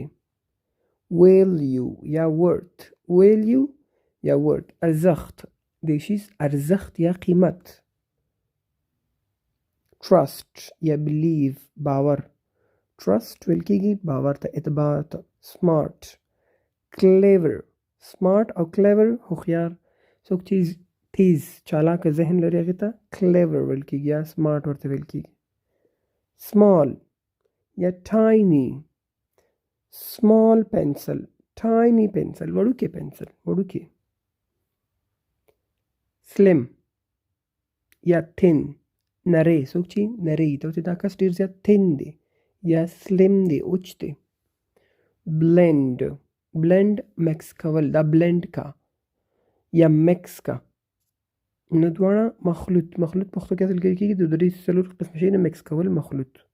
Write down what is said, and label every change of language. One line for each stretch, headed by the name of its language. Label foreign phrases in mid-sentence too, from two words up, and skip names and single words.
Pashto: value یا worth. value یا worth ارزښت د شي ارزښت یا قیمت. trust یا believe باور. trust ویل کېږي باور ته اعتبار ته.
English: smart clever smart
Pashto: او clever هوښیار څوک چې تیز چالاکه ذهن لري هغې ته clever ویل کېږي یا smart ورته ویل کېږي.
English: small یا tiny small pencil tiny pencil وړوکی pencil وړوکی.
Pashto: slim یا thin نری څوک چې نری ته دا کس ډېر زیات thin دی یا slim دی اوچ دی. blend مکس کول دا blend کا یا مکس کا نو دواړه مخلوط پښتو کې اصل کېږي د درې څلور قسم شي نه مکس کول مخلوط.